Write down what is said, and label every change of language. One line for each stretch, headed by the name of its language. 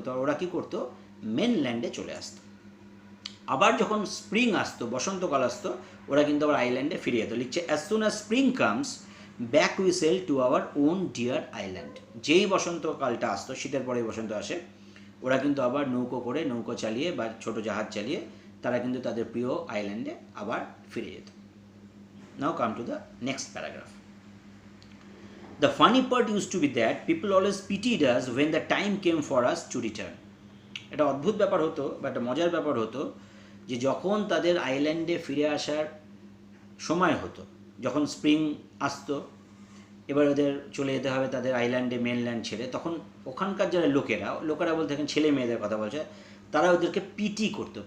Bangla: তো ওরা কী করতো, মেনল্যান্ডে চলে আসতো. আবার যখন স্প্রিং আসতো, বসন্তকাল আসতো, ওরা কিন্তু আবার আইল্যান্ডে ফিরে যেত. লিখছে,
English: As soon as spring comes back we sail to our own dear island.
Bangla: যেই বসন্তকালটা আসতো, শীতের পরেই বসন্ত আসে, ওরা কিন্তু আবার নৌকো চালিয়ে বা ছোটো জাহাজ চালিয়ে তারা কিন্তু তাদের প্রিয় আইল্যান্ডে আবার ফিরে যেত.
English: Now come to the next paragraph. The funny part used to be that people always pitied us when the time came for us to return.
Bangla: এটা অদ্ভুত ব্যাপার হতো বা একটা মজার ব্যাপার হতো যে যখন তাদের আইল্যান্ডে ফিরে আসার সময় হতো, যখন স্প্রিং আসতো, এবার ওদের চলে যেতে হবে তাদের আইল্যান্ডে, মেনল্যান্ড ছেড়ে, তখন ওখানকার যারা লোকেরা বলতে এখন ছেলে মেয়েদের কথা বলছে, তারা ওদেরকে পিটি করতো.